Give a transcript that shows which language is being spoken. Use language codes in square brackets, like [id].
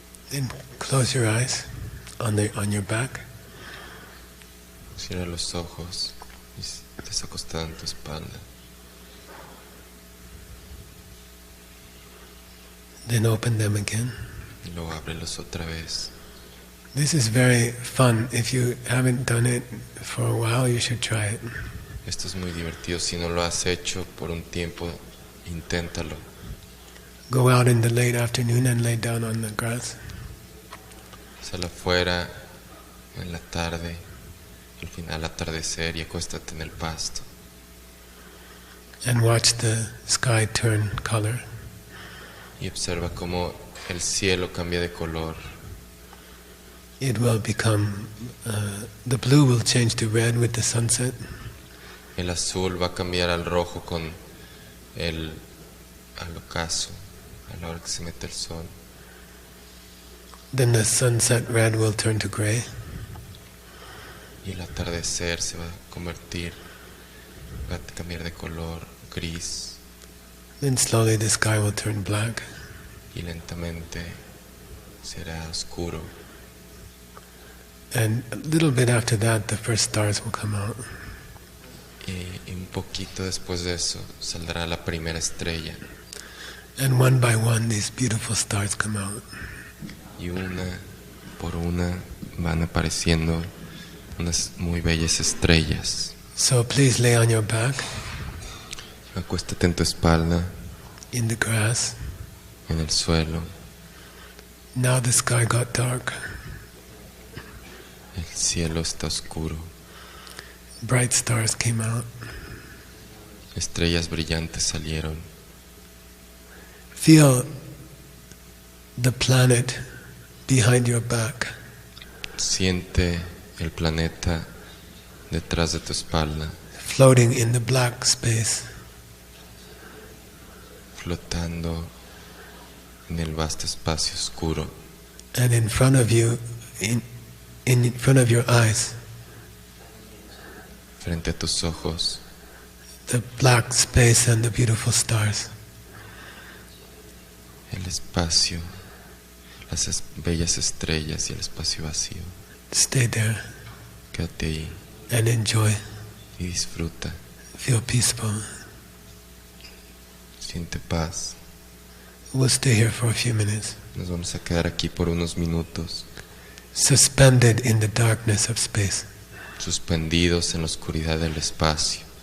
[en] Then close your eyes on your back. [es] Cierra los ojos y estés acostado en tu espalda. [en] Then open them again. [es] Y luego ábrelos otra vez. [en] This is very fun. If you haven't done it for a while, you should try it. [es] Esto es muy divertido. Si no lo has hecho por un tiempo, inténtalo. [en] Go out in the late afternoon and lay down on the grass. [es] Sal afuera en la tarde, al final atardecer, y acuéstate en el pasto. [en] And watch the sky turn color. [es] Y observa cómo el cielo cambia de color. [en] it will become, the blue will change to red with the sunset. [es] El azul va a cambiar al rojo con al ocaso, a la hora que se mete el sol. [en] Then the sunset red will turn to gray. [es] Y el atardecer se va a convertir, va a cambiar de color gris. [en] Then slowly the sky will turn black. [es] Y lentamente será oscuro. [en] And a little bit after that, the first stars will come out. [es] Y un poquito después de eso saldrá la primera estrella. [en] And one by one, these beautiful stars come out. [es] Y una por una van apareciendo unas muy bellas estrellas. [en] So please lay on your back. [es] Acuéstate en tu espalda, [en] in the grass. [es] en el suelo. [en] Now the sky got dark. [es] El cielo está oscuro. [en] Bright stars came out. [es] Estrellas brillantes salieron. [en] Feel the planet behind your back. [es] Siente el planeta detrás de tu espalda, [en] Floating in the black space. [es] flotando en el vasto espacio oscuro. [en] And in front of you, in front of your eyes, [es] Frente a tus ojos, [en] the black space and the beautiful stars. [es] el espacio, las bellas estrellas y el espacio vacío. [en] Stay there [es] Quédate ahí [en] and enjoy. [es] y disfruta. [en] Feel peaceful. [es] Siente paz. [en] We'll stay here for a few minutes, [es] Nos vamos a quedar aquí por unos minutos, [en] suspended in the darkness of space. [es] suspendidos en la oscuridad del espacio.